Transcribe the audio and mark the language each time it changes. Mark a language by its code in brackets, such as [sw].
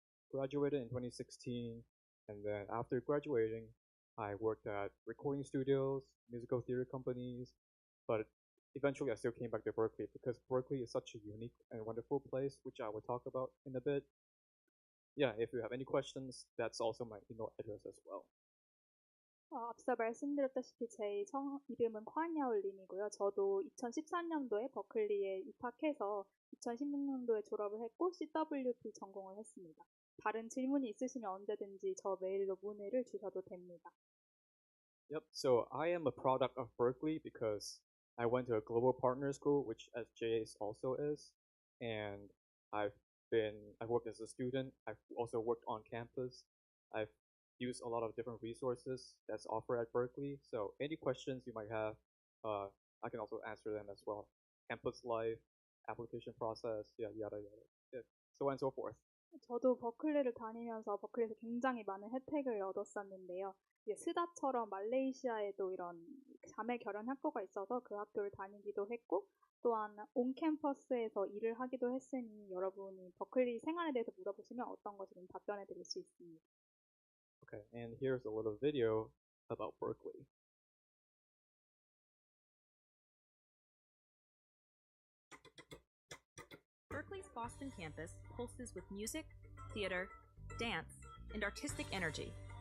[en] Graduated in 2016. And then after graduating, I worked at recording studios, musical theater companies, but eventually I still came back to Berkeley because Berkeley is such a unique and wonderful place, which I will talk about in a bit. Yeah, if you have any questions, that's also my email address as well. [ko] 앞서 말씀드렸다시피 제 이름은 ኳ냐올림이고요. 저도 2014년도에 버클리에 입학해서 2016년도에 졸업을 했고 CWP 전공을 했습니다. 다른 질문이 있으시면 언제든지 저 메일로 문의를 주셔도 됩니다. [en] Yep, so I am a product of Berkeley because I went to a global partner school, which SJA also is, and I've worked as a student. I've also worked on campus. I've used a lot of different resources that's offered at Berkeley. So any questions you might have, I can also answer them as well. Campus life, application process, yada yada, yeah, so on and so forth. [ko] 저도 버클리를 다니면서 버클리에서 굉장히 많은 혜택을 얻었었는데요. 스다처럼 말레이시아에도 이런 자매 결연 학교가 있어서 그 학교를 다니기도 했고 또한 온캠퍼스에서 일을 하기도 했으니 여러분이 버클리 생활에 대해서 물어보시면 어떤 것이든 답변해 드릴 수 있습니다. [en] Okay, and here's a little video about Berkeley. Berklee's Boston campus pulses with music, theater, dance, and artistic energy.